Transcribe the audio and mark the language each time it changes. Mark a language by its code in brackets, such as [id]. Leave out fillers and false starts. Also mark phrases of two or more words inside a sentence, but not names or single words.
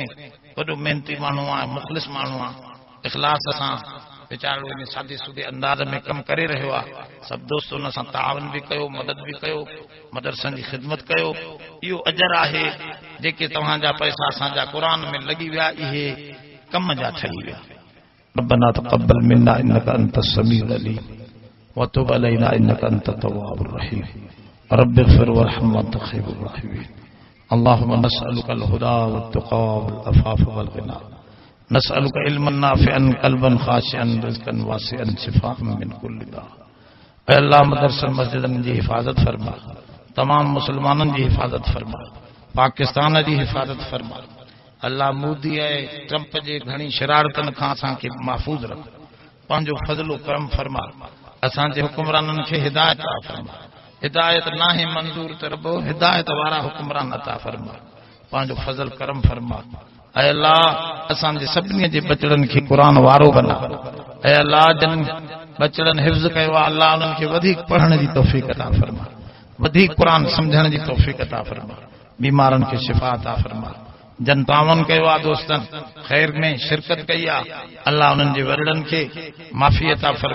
[sd] वॾो मेहनती माण्हू आहे, मुख़लिस माण्हू आहे, इख़लास सां वीचारो इन सादे सूदे अंदाज़ में कमु करे रहियो आहे। सभु दोस्त हुन सां तावन बि कयो, मदद बि कयो, मदरसनि जी ख़िदमत कयो। इहो अजर आहे जेके तव्हांजा पैसा असांजा क़ुरान में लॻी विया, इहे कम जा ठही विया। [ar] ربنا تقبل منا إنك أنت السميع العليم وتب علينا إنك أنت التواب الرحيم رب اغفر وارحم وأنت خير الراحمين. اللهم نسألك الهدى والتقى والعفاف والغنى نسألك علما نافعا قلبا خاشعا رزقا واسعا شفاء من كل داء. [sd] ऐ अल्लाह मदरसनि मस्जिदनि जी हिफ़ाज़त फरमा, तमाम मुसलमाननि जी हिफ़ाज़त फरमा, पाकिस्तान जी हिफ़ाज़त फरमा। अल्लाह मोदी ऐं ट्रंप जे घणी शरारतनि खां असांखे महफ़ूज़ रख। पंहिंजो फज़लो करम फरमा। असांजे हुकुमराननि खे हिदायत अता फरमा। हिदायत नाहे मंजूर त रबो हिदायत वारा हुकुमरान अता फरमा। पंहिंजो फज़ल करम फरमा। ऐ अल्लाह असांजे सभिनी जे बचड़नि खे क़ुर वारो बना। ऐ अल्लाह जन बचड़नि हिफ्ज़ कयो आहे अल्लाह उन्हनि खे वधीक पढ़ण जी तौफ़ीक़ अता फरमा। वधीक क़ुर समझण जी तौफ़ीक़ अता फरमा। बीमारनि खे शिफ़ा अता फरमा। जन तावन कयो आहे दोस्तनि ख़ैर में शिरकत कई आहे अल्लाह उन्हनि जे वरड़नि खे माफ़ी अता फरमा।